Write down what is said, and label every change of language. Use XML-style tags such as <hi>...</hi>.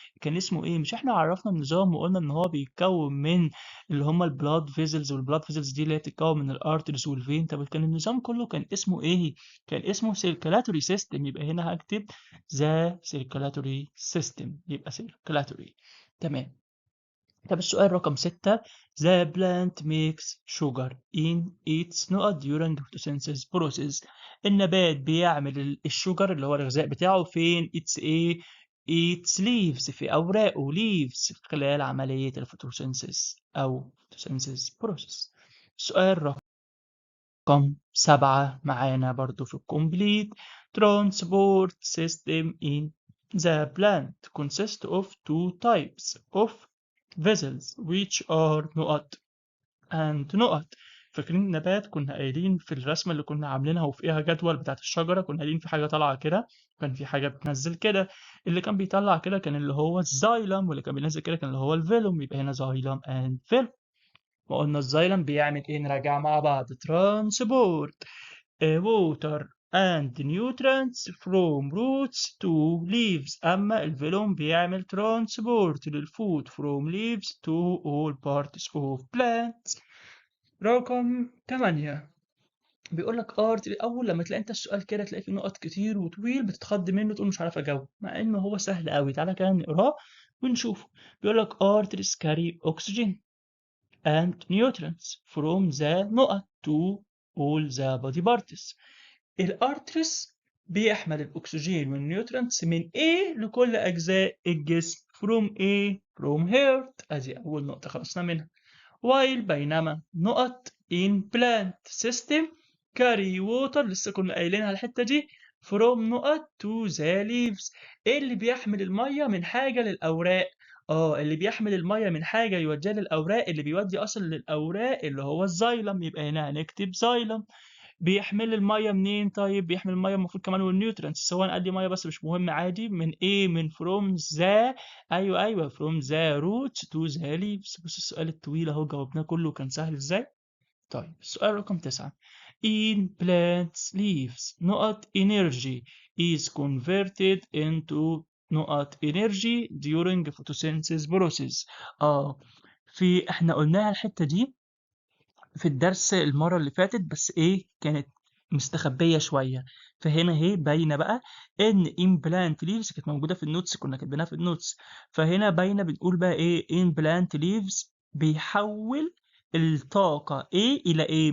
<ar>كان اسمه ايه؟ مش احنا عرفنا النظام وقلنا ان هو بيتكون من اللي هم البلاد فيزلز، والبلاد فيزلز دي اللي هي بتتكون من الارتريز والفين. طب كان النظام كله كان اسمه ايه؟ كان اسمه</ar> <en>circulatory system.</en> <ar>يبقى هنا هكتب</ar> <en>the circulatory system.</en> <ar>يبقى circulatory. تمام.</ar> <en>طب السؤال رقم 6 the plant makes sugar in its نقط during photosynthesis process.</en> <ar>النبات بيعمل الشجر اللي هو الغذاء بتاعه فين؟ its ايه؟</ar> <en>its leaves</en> <ar>في أوراقه leaves خلال عملية الفوتوسينثيز أو</ar> <en>photosynthesis process.</en> <ar>السؤال رقم 7 معانا برضو في الكومبليت</ar> <en>transport system in the plant consists of two types of vessels which are نقط and نقط.</en> <ar>فاكرين النبات كنا قايلين في الرسمة اللي كنا عاملينها وفيها جدول بتاعت الشجرة، كنا قايلين في حاجة طالعة كده كان في حاجة بتنزل كده. اللي كان بيطلع كده كان اللي هو الزايلم، واللي كان بينزل كده كان اللي هو الفيلوم. يبقى هنا زايلم and فيلوم. وقلنا الزايلم بيعمل ايه؟ نراجع مع بعض.</ar> <en>transport water and nutrients from roots to leaves.</en> <ar>أما الفيلوم بيعمل</ar> <en>transport</en> <ar>للفود</ar> <en>from leaves to all parts of plants.</en> <ar>رقم 8 بيقول لك اول لما تلاقي انت السؤال كده تلاقي فيه نقط كتير وطويل بتتخض منه تقول مش عارف اجاوب، مع انه هو سهل قوي. تعالى كده نقراه ونشوفه.</ar> <en>بيقول لك arteries carry oxygen and nutrients from the نقط to all the body parts. الارتريس</en> <ar>بيحمل الأكسجين والنيوترينتس من A لكل أجزاء الجسم</ar> <en>from A from heart.</en> <ar>أدي أول نقطة خلصنا منها.</ar> <en>while</en> <ar>بينما نقط</ar> <en>in plant system carry water</en> <ar>لسه كنا قايلينها الحتة دي</ar> <en>from نقط to the leaves.</en> <ar>إيه اللي بيحمل المية من حاجة للأوراق؟ اللي بيحمل المية من حاجة يوديها للأوراق، اللي بيودي أصلا للأوراق اللي هو الزايلم، يبقى هنا هنكتب زايلم. بيحمل الميه منين؟ طيب بيحمل الميه المفروض كمان والنيوترينتس، سواء قد ميه بس مش مهم عادي. من ايه؟ من فروم ذا. ايوه فروم ذا روت تو ذا ليفز. بص السؤال الطويل اهو جاوبناه كله كان سهل ازاي. طيب السؤال رقم 9.</ar> <en>In plants leaves نقط energy is converted into نقط energy during photosynthesis process.</en> <ar>احنا قلناها الحتة دي في الدرس المرة اللي فاتت، بس إيه كانت مستخبية شوية. فهنا اهي باينة بقى إن</ar> <en>implant leaves</en> <ar>كانت موجودة في النوتس، كنا كاتبينها في النوتس. فهنا باينة بنقول بقى إيه</ar> <en>implant leaves</en> <ar>بيحول الطاقة إيه إلى إيه.</ar>